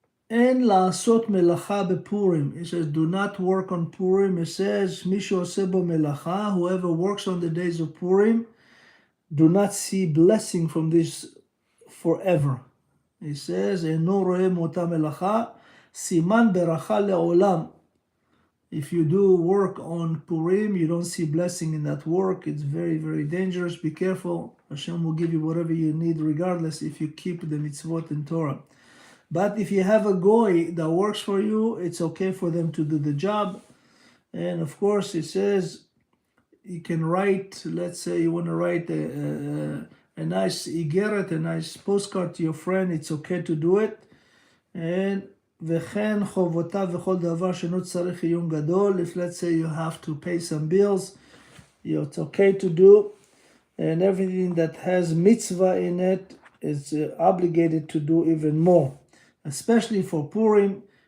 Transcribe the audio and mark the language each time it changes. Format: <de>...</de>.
<he>אין לעשות מלאכה בפורים.</he> <en>It says, do not work on Purim. It says,</en> <he>מי שעושה בו מלאכה,</he> <en>whoever works on the days of Purim, do not see blessing from this forever. It says,</en> <he>אינו רואה מאותה מלאכה, סימן ברכה לעולם.</he> <en>If you do work on Purim, you don't see blessing in that work. It's very, very dangerous. Be careful. Hashem will give you whatever you need, regardless if you keep the mitzvot and Torah. But if you have a goy that works for you, it's okay for them to do the job. And of course, it says you can write, let's say you want to write a nice igeret, a nice postcard to your friend, it's okay to do it.</en> <he>And וכן חובותיו וכל דבר שאינו צריך עיון גדול.</he> <en>If let's say you have to pay some bills, it's okay to do. And everything that has mitzvah in it is obligated to do even more. Especially for Purim.</en>